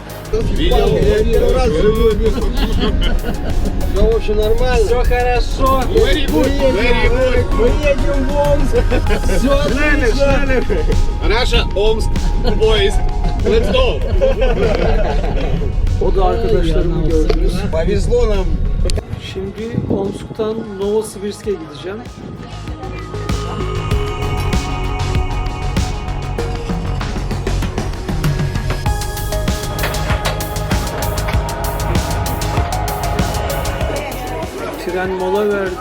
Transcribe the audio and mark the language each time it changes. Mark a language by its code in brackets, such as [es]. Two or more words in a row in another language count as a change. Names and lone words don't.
[ru] Все нормально. Все хорошо. [en] Very good. Very good. [ru] Мы едем в Омск. Все отлично. [en] Russia, Omsk, boys. Let's go. [tr] O da arkadaşlarımı gördünüz. [ru] Повезло нам. [tr] Şimdi Omsk'tan Novosibirsk'e gideceğim. Tren mola verdi.